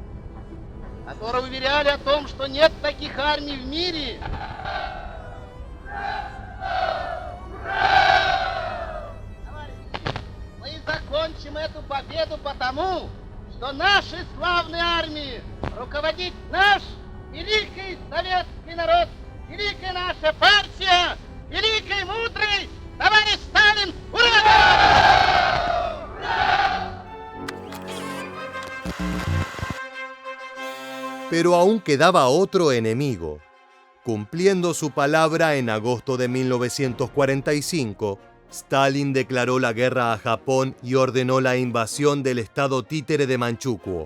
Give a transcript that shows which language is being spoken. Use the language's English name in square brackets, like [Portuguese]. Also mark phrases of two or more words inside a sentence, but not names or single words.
[Russian] уверяли о том, что нет таких армий в мире, Мы закончим эту победу потому, что нашей славной армией руководит наш великий советский народ, великая наша партия, великий мудрый товарищ Сталин! Ура! [Spanish] Pero aún quedaba otro enemigo. Cumpliendo su palabra en agosto de 1945, Stalin declaró la guerra a Japón y ordenó la invasión del estado títere de Manchukuo.